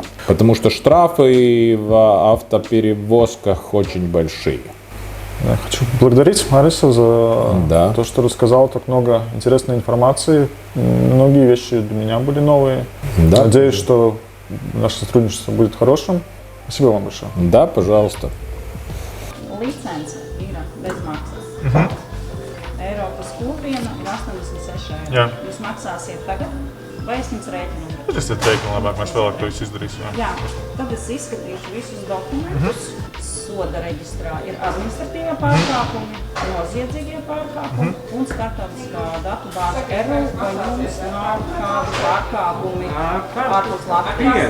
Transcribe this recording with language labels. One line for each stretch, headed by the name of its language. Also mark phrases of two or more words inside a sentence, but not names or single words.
Russian: Потому что штрафы в автоперевозках очень большие. Я хочу поблагодарить Марису за то, что рассказал так много интересной информации. Многие вещи для меня были новые. Да. Надеюсь, что наше сотрудничество будет хорошим. Спасибо вам большое. Да, пожалуйста.
Latvian: Licence ir bez maksas. Eiropas kopiena ir 86 eiro. Jā. Jūs maksāsiet tagad, vai es jums rēķinu? Tad es teiktu, ka labāk mēs vēlāk to visu izdarīsim. Jā, tad es izskatīšu visus dokumentus. Soda reģistrā ir administratīvie pārkāpumi, noziedzīgie pārkāpumi un starptautiskā datu bāze ERU, vai jums nav kādu pārkāpumi ārpus Latvijas.